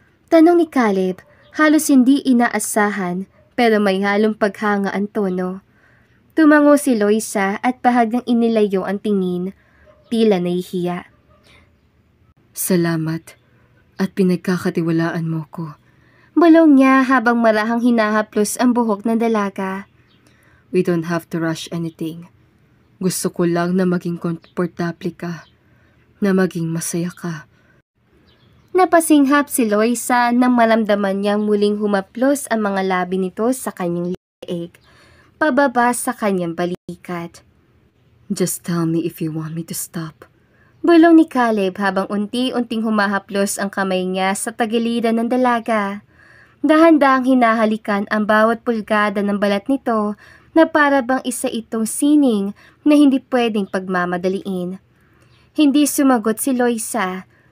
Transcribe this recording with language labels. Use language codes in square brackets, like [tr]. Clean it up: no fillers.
[tl] Tanong ni Caleb, halos hindi inaasahan pero may halong paghanga ang tono. Tumango si Loisa at bahagyang inilayo ang tingin, tila nahihiya. Salamat at pinagkakatiwalaan mo ko. Bulong niya habang marahang hinahaplos ang buhok ng dalaga. [en] We don't have to rush anything. [tl] Gusto ko lang na maging komportable ka, na maging masaya ka. Napasinghap si Loisa nang maramdaman niyang muling humaplos ang mga labi nito sa kanyang leeg, pababa sa kanyang balikat. [en] Just tell me if you want me to stop. [tl] Bulong ni Caleb habang unti-unting humahaplos ang kamay niya sa tagiliran ng dalaga. Dahan-dahang hinahalikan ang bawat pulgada ng balat nito na para bang isa itong sining na hindi pwedeng pagmamadaliin. Hindi sumagot si Loisa.